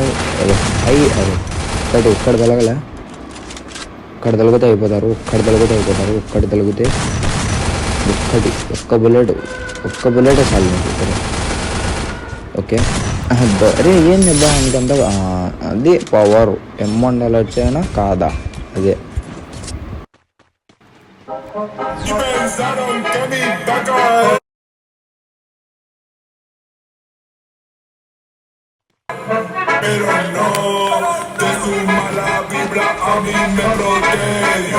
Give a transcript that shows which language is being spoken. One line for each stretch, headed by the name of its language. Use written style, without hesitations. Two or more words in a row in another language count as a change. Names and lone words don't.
Telugu: అరే ఇక్కడ తలగలే, ఇక్కడ తలిగితే అయిపోతారు. ఒక్కటి తలిగితే ఒక్క బుల్లెట్ చాలు మీకు. ఓకే అరే ఏం చేద్దాం అనుకంటే అది పవర్ M1 వచ్చాయినా కాదా అదే.
Spanish: Pero no, de su mala vibra a mí me protegió.